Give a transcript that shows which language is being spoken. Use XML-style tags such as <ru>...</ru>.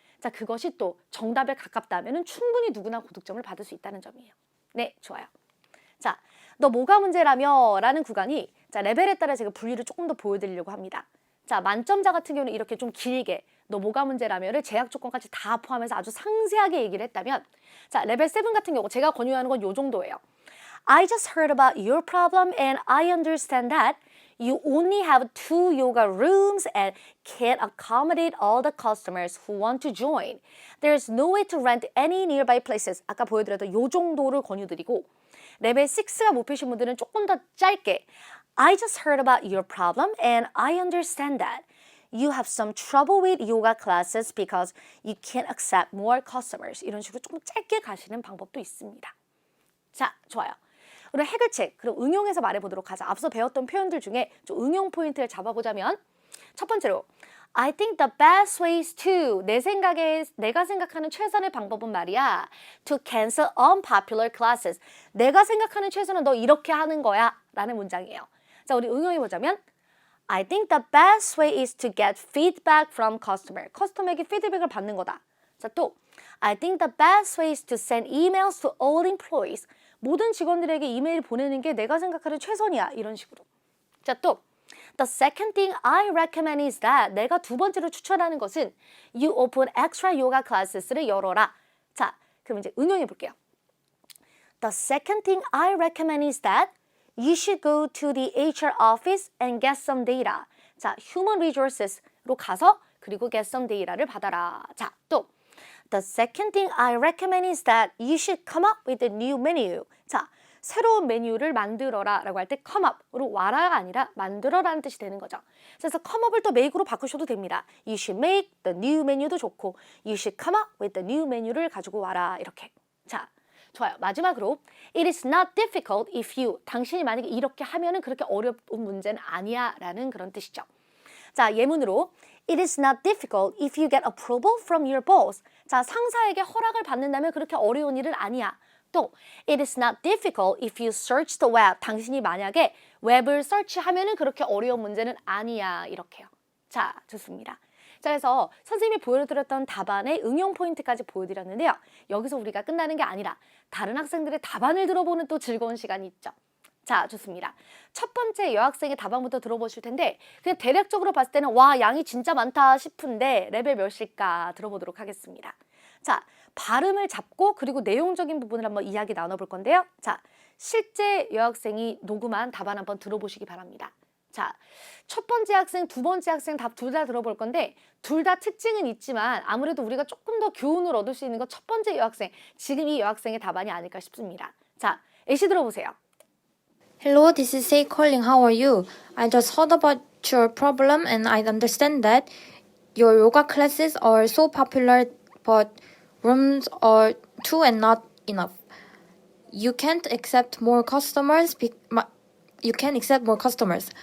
<ko>자, 그것이 또 정답에 가깝다면 충분히 누구나 고득점을 받을 수 있다는 점이에요. 네, 좋아요. 자, 너 뭐가 문제라며? 라는 구간이 자, 레벨에 따라 제가 분류를 조금 더 보여드리려고 합니다. 자, 만점자 같은 경우는 이렇게 좀 길게 너 뭐가 문제라며를 제약 조건까지 다 포함해서 아주 상세하게 얘기를 했다면 자, 레벨 7 같은 경우 제가 권유하는 건 요 정도예요.</ko> <en>I just heard about your problem and I understand that you only have 2 yoga rooms and can't accommodate all the customers who want to join. There's no way to rent any nearby places.</en> <ko>아까 보여드렸던 요 정도를 권유드리고 레벨 6가 목표신 분들은 조금 더 짧게</ko> <en>I just heard about your problem and I understand that you have some trouble with yoga classes because you can't accept more customers.</en> <ko>이런 식으로 조금 짧게 가시는 방법도 있습니다. 자, 좋아요. 우리 해결책, 그리고 응용해서 말해보도록 하자. 앞서 배웠던 표현들 중에 좀 응용 포인트를 잡아보자면 첫 번째로</ko> <en>I think the best way is to</en> <ko>내 생각에 내가 생각하는 최선의 방법은 말이야</ko> <en>to cancel unpopular classes</en> <ko>내가 생각하는 최선은 너 이렇게 하는 거야 라는 문장이에요.</ko> <en>자, 우리 응용해보자면 I think the best way is to get feedback from customer</en> <ko>커스터머에게 피드백을 받는 거다.</ko> <en>자, 또 I think the best way is to send emails to all employees</en> <ko>모든 직원들에게 이메일 보내는 게 내가 생각하는 최선이야. 이런 식으로.</ko> <en>자, 또 The second thing I recommend is that</en> <ko>내가 두 번째로 추천하는 것은</ko> <en>you open extra yoga classes를 열어라.</en> <ko>자, 그럼 이제 응용해 볼게요.</ko> <en>The second thing I recommend is that you should go to the HR office and get some data.</en> <ko>자, human resources로 가서 그리고</ko> <en>get some data</en> <ko>를 받아라.</ko> <en>자, 또 The second thing I recommend is that you should come up with a new menu.</en> <ko>자, 새로운 메뉴를 만들어라 라고 할 때 come up으로 와라가 아니라 만들어라는 뜻이 되는 거죠. 그래서 come up을 또 make으로 바꾸셔도 됩니다.</ko> <en>You should make the new menu도 좋고 you should come up with the new menu를</en> <ko>가지고 와라 이렇게. 자, 좋아요. 마지막으로</ko> <en>It is not difficult if you</en> <ko>당신이 만약에 이렇게 하면은 그렇게 어려운 문제는 아니야 라는 그런 뜻이죠.</ko> <en>자, 예문으로 It is not difficult if you get approval from your boss.</en> <ko>자, 상사에게 허락을 받는다면 그렇게 어려운 일은 아니야.</ko> <en>또 It is not difficult if you search the web.</en> <ko>당신이 만약에 웹을 서치하면은 그렇게 어려운 문제는 아니야. 이렇게요. 자, 좋습니다. 자, 그래서 선생님이 보여드렸던 답안의 응용 포인트까지 보여드렸는데요. 여기서 우리가 끝나는 게 아니라 다른 학생들의 답안을 들어보는 또 즐거운 시간이 있죠. 자, 좋습니다. 첫 번째 여학생의 답안부터 들어보실 텐데 그냥 대략적으로 봤을 때는 와, 양이 진짜 많다 싶은데 레벨 몇일까 들어보도록 하겠습니다. 자, 발음을 잡고 그리고 내용적인 부분을 한번 이야기 나눠볼 건데요. 자, 실제 여학생이 녹음한 답안 한번 들어보시기 바랍니다. 자, 첫 번째 학생, 두 번째 학생 답 둘 다 들어볼 건데 둘 다 특징은 있지만 아무래도 우리가 조금 더 교훈을 얻을 수 있는 건 첫 번째 여학생, 지금 이 여학생의 답안이 아닐까 싶습니다. 자, 애시 들어보세요.</ko> <en>Hello, this is Say calling. How are you? I just heard about your problem and I understand that your yoga classes are so popular but rooms are too and not enough. You can't accept more customers. You can accept more customers.</en>